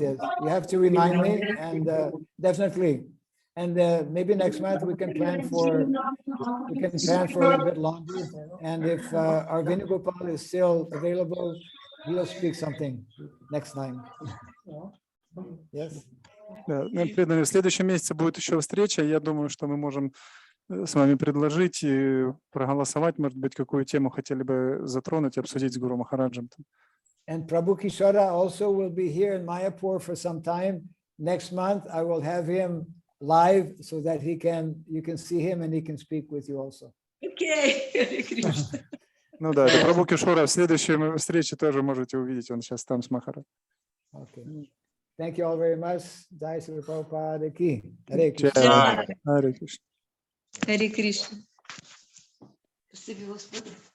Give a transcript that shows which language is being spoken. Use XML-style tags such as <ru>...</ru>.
<en>You have to remind me, and definitely. And maybe next month we can plan for a little bit longer. And if our Venugopal is still available, he'll speak something next time. Yes.</en> <ru>Да, в следующем месяце будет еще встреча. Я думаю, что мы можем с вами предложить и проголосовать, может быть, какую тему хотели бы затронуть и обсудить с Гуру Махараджем.</ru> <en>And Prabhu Kishora also will be here in Mayapur for some time. Next month, I will have him live so that you can see him and he can speak with you also. Okay.</en> <ru>Ну да, это Прабху Кишора. В следующей встрече тоже можете увидеть. Он сейчас там с Махараджем.</ru> <en>Okay. Thank you all very much. Jai Sri Prabhupada ki. Hare Krishna.</en> <ru>Jai. Харе Кришна. Харе Кришна. Спасибо, Господи.</ru>